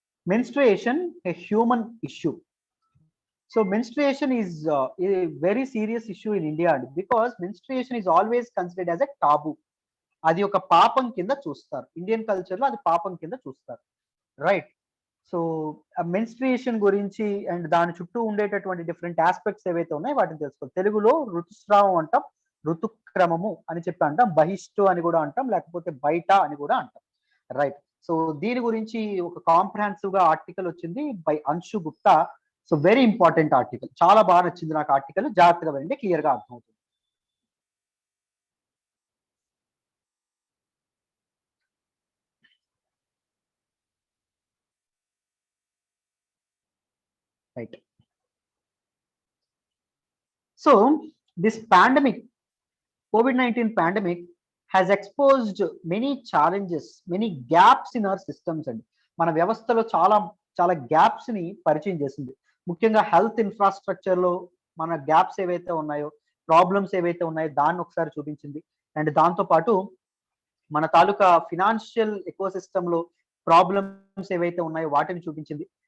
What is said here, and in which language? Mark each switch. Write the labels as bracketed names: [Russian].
[English] Menstruation, a human issue. So menstruation is a very serious issue in India because menstruation is always considered as a taboo. [Telugu] అది ఒక పాపం కింద చూస్తారు, Indian culture లో అది పాపం కింద చూస్తారు. రైట్. సో మెన్స్ట్రియేషన్ గురించి అండ్ దాని చుట్టూ ఉండేటటువంటి డిఫరెంట్ ఆస్పెక్ట్స్ ఏవైతే ఉన్నాయో వాటిని తెలుసుకోవాలి. తెలుగులో ఋతుస్రావం అంటాం, ఋతుక్రమము అని చెప్పి అంటాం, బహిష్టు అని కూడా అంటాం, లేకపోతే బయట అని కూడా అంటాం. రైట్. సో దీని గురించి ఒక కాంప్రహెన్సివ్ గా ఆర్టికల్ వచ్చింది by Anshu Gupta. So very important article, చాలా బాగా నచ్చింది నాకు ఆర్టికల్. జాగ్రత్తగా వినండి, క్లియర్ గా అర్థమవుతుంది. Right. [English] So this pandemic, COVID-19 pandemic has exposed many challenges, many gaps in our systems అండి. [Telugu] మన వ్యవస్థలో చాలా గ్యాప్స్ ని పరిచయం చేసింది. ముఖ్యంగా హెల్త్ ఇన్ఫ్రాస్ట్రక్చర్ లో మన గ్యాప్స్ ఏవైతే ఉన్నాయో, ప్రాబ్లమ్స్ ఏవైతే ఉన్నాయో దాన్ని ఒకసారి చూపించింది. అండ్ దాంతో పాటు మన తాలూకా ఫినాన్షియల్ ఎకోసిస్టమ్ లో ప్రాబ్లమ్స్ ఏవైతే ఉన్నాయో వాటిని చూపించింది.